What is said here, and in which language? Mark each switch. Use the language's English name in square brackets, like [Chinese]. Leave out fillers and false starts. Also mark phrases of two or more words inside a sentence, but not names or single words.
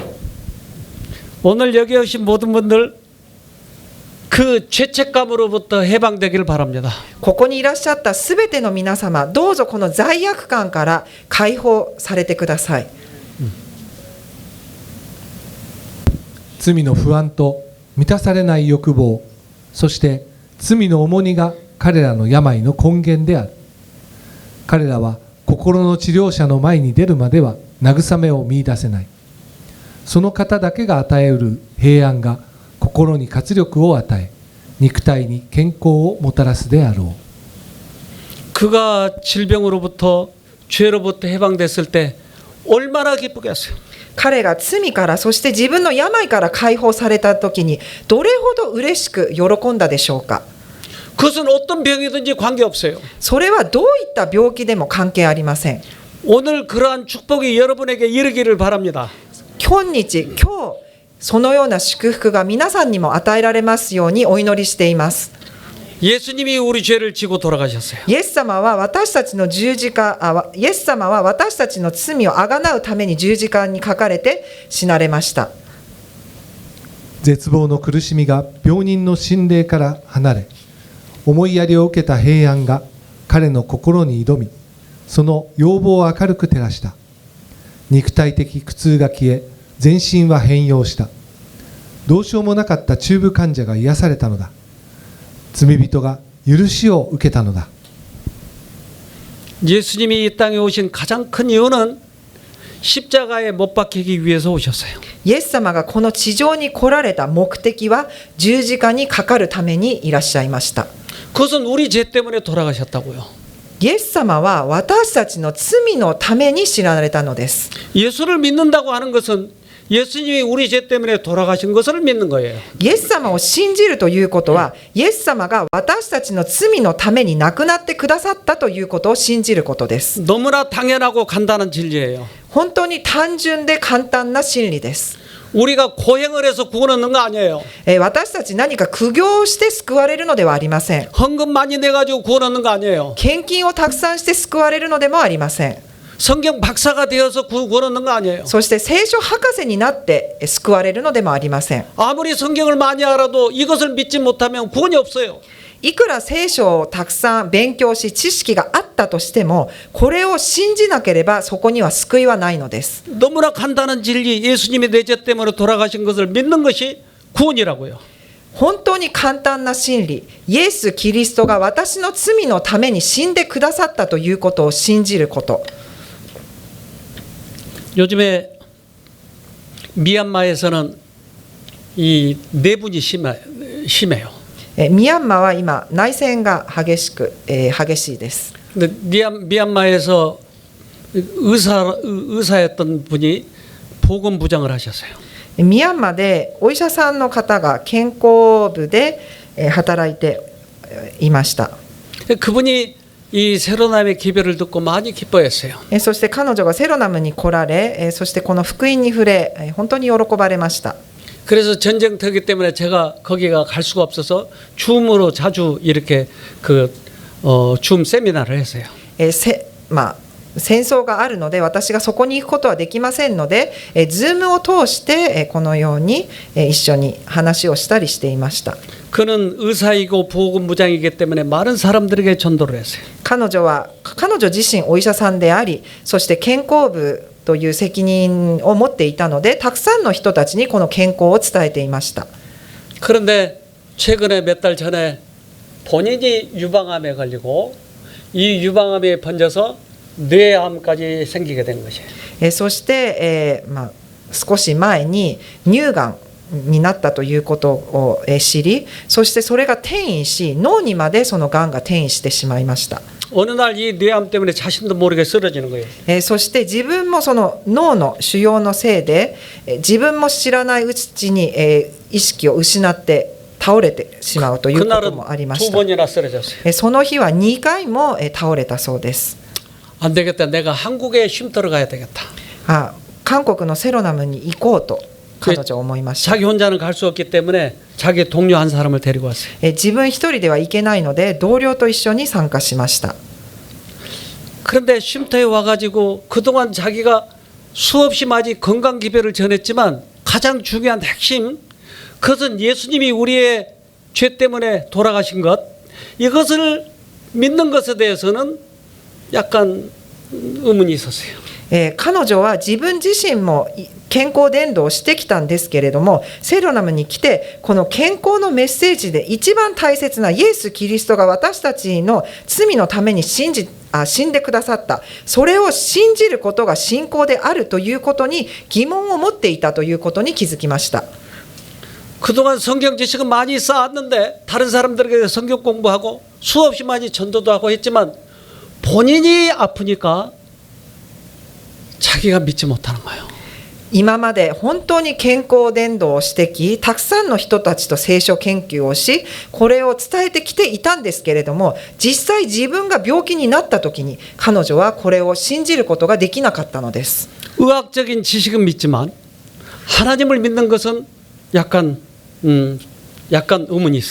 [Korean] 오늘 여기 오신 모든 분들 그 죄책감으로부터 해방되기를 바랍니다. [Japanese] ここにいらっしゃったすべての皆様、どうぞこの罪悪感から解放されてください。罪の不安と満たされない欲望、そして罪の重荷が彼らの病の根源である。彼らは心の治療者の前に出るまでは慰めを見出せない。その方だけが与えうる平安が心に活力を与え、肉体に健康をもたらすであろう。 [Korean] 그가 질병으로부터 죄로부터 해방됐을 때 얼마나 기쁘겠어요. [Japanese] 彼が罪からそして自分の病から解放された時にどれほど嬉しく喜んだでしょうか。 [Korean] 그것은 어떤 병이든지 관계없어요. [Japanese] それはどういった病気でも関係ありません。 [Korean] 오늘 그러한 축복이 여러분에게 이르기를 바랍니다. [Japanese] 今日そのような祝福が皆さんにも与えられますようにお祈りしています。 [Korean] 예수님이 우리 죄를 지고 돌아가셨어요. [Japanese] イエス様は私たちの十字架、イエス様は私たちの罪をあがなうために十字架にかかれて死なれました。絶望の苦しみが病人の心霊から離れ、思いやりを受けた平安が彼の心に挑み、その要望を明るく照らした。肉体的苦痛が消え、全身は変容した。どうしようもなかった中部患者が癒されたのだ。罪人が許しを受けたのだ。 [Korean] 예수님이 이 땅에 오신 가장 큰 이유는 십자가에 못 박히기 위해서 오셨어요. [Japanese] イエス様がこの地上に来られた目的は十字架にかかるためにいらっしゃいました。 [Korean] 그것은 우리 죄 때문에 돌아가셨다고요. [Japanese] イエス様は私たちの罪のために死なれたのです。 [Korean] 예수를 믿는다고 하는 것은 예수님이 우리 죄 때문에 돌아가신 것을 믿는 거예요. [Japanese] イエス様を信じるということは、イエス様が私たちの罪のために亡くなってくださったということを信じることです。 [Korean] 너무나 당연하고 간단한 진리예요. [Japanese] 本当に単純で簡単な真理です。 [Korean] 우리가 고행을 해서 구원 얻는 거 아니에요. [Japanese] 私たち何か苦行をして救われるのではありません。 [Korean] 헌금 많이 내가지고 구원 얻는 거 아니에요. [Japanese] 献金をたくさんして救われるのでもありません。 [Korean] 성경 박사가 되어서 구원 얻는 거 아니에요. [Japanese] そして聖書博士になって救われるのでもありません。 [Korean] 아무리 성경을 많이 알아도 이것을 믿지 못하면 구원이 없어요. [Japanese] いくら聖書をたくさん勉強し知識があったとしても、これを信じなければそこには救いはないのです。 [Korean] 너무나 간단한 진리, 예수님이 내 죄 때문에 돌아가신 것을 믿는 것이 구원이라고요. [Japanese] 本当に簡単な真理、イエス・キリストが私の罪のために死んでくださったということを信じること。 [Korean] 요즘에 미얀마에서는 이 내분이 심해요. [Japanese] ミャンマーは今内戦が激しいです。 [Korean] 근데 미얀마에서 의사였던 분이 보건부장을 하셨어요. [Japanese] ミャンマーでお医者さんの方が健康部で働いていました。 [Korean] 그분이 이 세로남의 기별을 듣고 많이 기뻐했어요. [Japanese] そして彼女がセロナムに来られ、そしてこの福音に触れ、本当に喜ばれました。 [Korean] 그래서 전쟁터기 때문에 제가 거기가 갈 수가 없어서 줌으로 자주 이렇게 줌 세미나를 했어요. [Japanese] 戦争があるので私がそこに行くことはできませんので、Zoomを通してこのように一緒に話をしたりしていました。 [Korean] 그는 의사이고 보건부장이기 때문에 많은 사람들에게 전도를 했어요. [Japanese] 彼女自身お医者さんであり、そして健康部という責任を持っていたので、たくさんの人たちにこの健康を伝えていました。 [Korean] 그런데 최근에 몇 달 전에 본인이 유방암에 걸리고 이 유방암이 번져서 뇌암까지 생기게 된 것이에요. [Japanese] そして、少し前に乳がんになったということを知り、そしてそれが転移し、脳にまでそのがんが転移してしまいました。 [Korean] 어느 날 이 뇌암 때문에 자신도 모르게 쓰러지는 거예요. [Japanese] そして自分もその脳の腫瘍のせいで自分も知らないうちに意識を失って倒れてしまうということもありまし [Korean] 두 번이나 쓰러졌어요. [Japanese] た。その日は2回も倒れたそうです。 [Korean] 안 되겠다. 내가 한국에 쉼터를 가야 되겠다. [Japanese] 韓国のセロナムに行こうと彼女は思いました。 [Korean] 자기 혼자는 갈 수 없기 때문에 자기 동료 한 사람을 데리고 왔어요. [Japanese] 自分一人では行けないので同僚と一緒に参加しました。 [Korean] 그런데 쉼터에 와가지고 그동안 자기가 수없이 많이 건강 기별을 전했지만 가장 중요한 핵심, 그것은 예수님이 우리의 죄 때문에 돌아가신 것, 이것을 믿는 것에 대해서는 약간 의문이 있었어요. [Japanese] 彼女は自分自身も健康伝道をしてきたんですけれども、セロナムに来てこの健康のメッセージで一番大切なイエス・キリストが私たちの罪のために死んでくださった、それを信じることが信仰であるということに疑問を持っていたということに気づきました。 [Korean] 그동안 성경 지식은 많이 쌓았는데 다른 사람들에게 성경 공부하고 수없이 많이 전도도 하고 했지만 본인이 아프니까 자기가 믿지 못하는 거예요. [Japanese] 今まで本当に健康伝道をしてき、たくさんの人たちと聖書研究をし、これを伝えてきていたんですけれども、実際自分が病気になった時に彼女はこれを信じることができなかったのです。 [Korean] 의학적인 지식은 믿지만 하나님을 믿는 것은 약간 의문이 있어요.